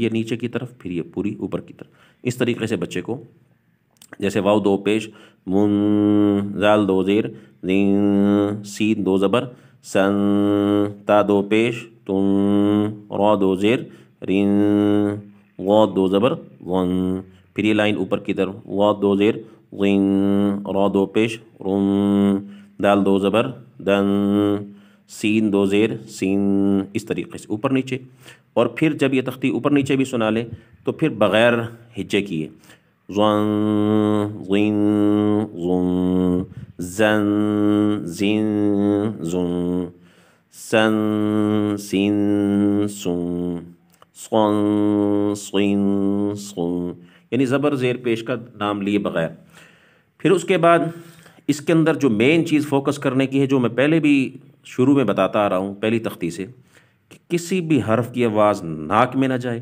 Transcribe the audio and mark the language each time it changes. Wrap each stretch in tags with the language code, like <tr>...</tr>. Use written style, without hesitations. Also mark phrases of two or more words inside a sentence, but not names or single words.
<ur>یہ نیچے کی طرف، پھر یہ پوری اوپر کی طرف، اس طریقے سے بچے کو، جیسے واو 2 پیش من، زال 2 زیر زین، سین 2 زبر سن، تا 2 پیش تن، را 2 زیر رین، غا 2 زبر غن، پھر یہ لائن اوپر کی طرف، غا 2 زیر غین، را 2 پیش رن، دال 2 زبر دن، سین 2 زیر سین، اس طریقے سے اوپر نیچے۔ اور پھر جب یہ تختی اوپر نیچے بھی سنا لے تو پھر بغیر ہجے کیے زن، زین، زن، زن، زین، زن، سن، سین، سن، سن، سین، سن، یعنی زبر زیر پیش کا نام لیے بغیر۔ پھر اس کے بعد اس کے اندر جو مین چیز فوکس کرنے کی ہے، جو میں پہلے بھی شروع میں بتاتا آ رہا ہوں پہلی تختی سے، کہ کسی بھی حرف کی آواز ناک میں نہ جائے۔</ur>